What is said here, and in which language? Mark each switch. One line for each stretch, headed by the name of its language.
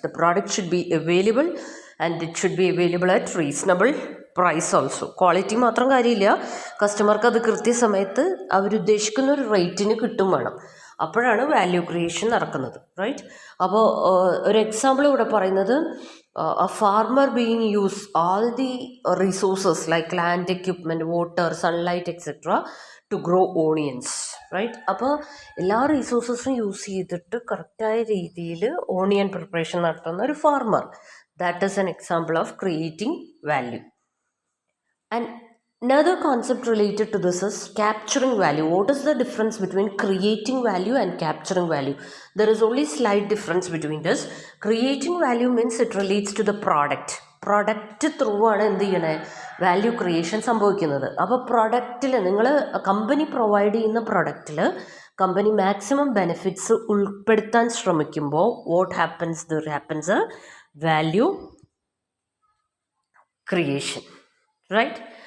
English: The product should be available and it should be available at reasonable price also.
Malayalam: Quality മാത്രം കാര്യമില്ല, കസ്റ്റമർക്ക് അത് കൃത്യസമയത്ത് അവരുദ്ദേശിക്കുന്ന ഒരു റേറ്റിന് കിട്ടും വേണം. അപ്പോഴാണ് വാല്യൂ ക്രിയേഷൻ നടക്കുന്നത്, റൈറ്റ്. അപ്പോൾ ഒരു എക്സാമ്പിൾ ഇവിടെ പറയുന്നത്,
English: a farmer being use all the resources like land, equipment, water, sunlight, etc. to grow onions, right?
Malayalam: അപ്പോൾ എല്ലാ റിസോഴ്സസും യൂസ് ചെയ്തിട്ട് കറക്റ്റായ രീതിയിൽ ഓണിയൻ പ്രിപ്പറേഷൻ നടത്തുന്ന ഒരു farmer,
English: That is an example of creating value. And another concept related to this is capturing value. What is the difference between creating value and capturing value? There is only slight difference between this. Creating value means it relates to the product.
Malayalam: Product through ആണ് എന്ത് ചെയ്യണേ, value creation സംഭവിക്കുന്നത്. അപ്പോൾ പ്രൊഡക്റ്റിൽ നിങ്ങൾ company provide ചെയ്യുന്ന പ്രൊഡക്റ്റിൽ company maximum benefits ഉൾപ്പെടുത്താൻ ശ്രമിക്കുമ്പോൾ
English: What happens, there happens value creation, right?